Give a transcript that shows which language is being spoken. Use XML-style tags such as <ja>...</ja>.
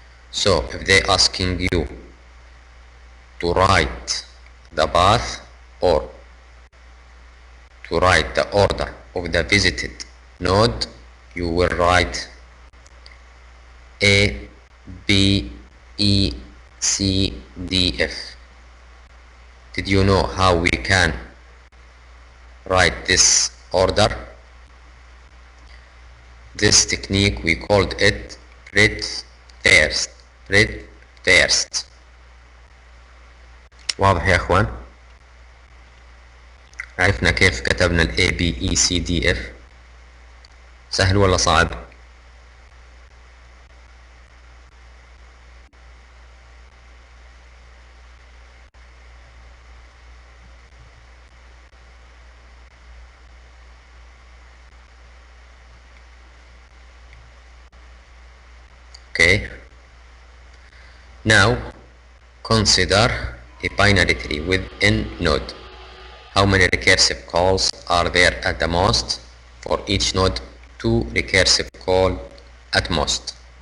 <en>So if they asking you to write the path or to write the order of the visited node, you will write A, B, E, C, D, F. Did you know how we can write this order? This technique we called it breadth first. breadth first.</en> <ar>واضح يا اخوان؟ عرفنا كيف كتبنا ال A B E C D F. سهل ولا صعب؟ Okay.</ar> <en>Now consider a binary tree with n node. How many recursive calls are there at the most? For each node, 2 recursive calls at most.</en>